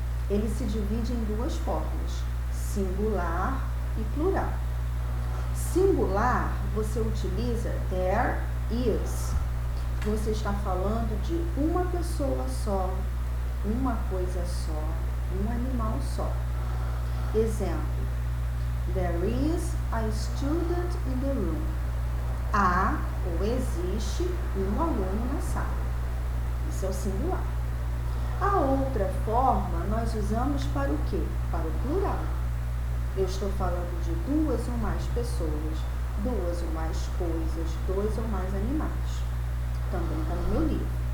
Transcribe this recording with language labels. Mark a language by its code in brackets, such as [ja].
[pt] Ele se divide em 2 formas, singular e plural. Singular, você utiliza there is. Você está falando de uma pessoa só, uma coisa só, um animal só. Exemplo, [en] there is a student in the room. [pt] Há ou existe um aluno na sala. Isso é o singular. A outra forma nós usamos para o quê? Para o plural. Eu estou falando de 2 ou mais pessoas, 2 ou mais coisas, 2 ou mais animais. Também está no meu livro.